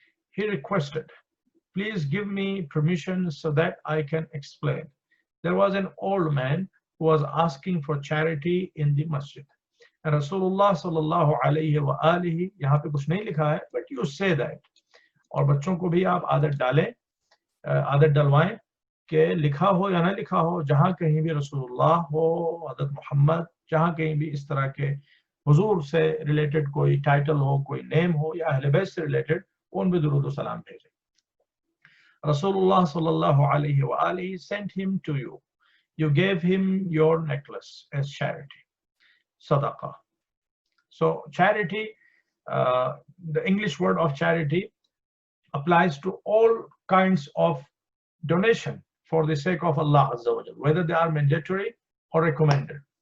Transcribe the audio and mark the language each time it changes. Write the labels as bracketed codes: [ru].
[en] He requested, "Please give me permission so that I can explain. There was an old man who was asking for charity in the masjid. And Rasulullah sallallahu alayhi wa alihi," [ur] یہاں پہ کچھ نہیں لکھا ہے [en] but you say that. [ur] اور بچوں کو بھی آپ عادت ڈلوائیں کہ لکھا ہو یا نہ لکھا ہو، جہاں کہیں بھی رسول اللہ ہو، حضرت محمد، جہاں کہیں بھی اس طرح کے حضور سے ریلیٹڈ کوئی ٹائٹل ہو، کوئی نیم ہو یا اہل بیت سے ریلیٹڈ، ان بھی درود و سلام بھیجیں. [ar] رسول اللہ صلی اللہ علیہ وآلہ [en] sent him to you. You gave him your necklace as charity. Sadaqah. So charity, the English word of charity applies to all kinds of donation for the sake of Allah Azza wa Jalla, whether they are mandatory or recommended.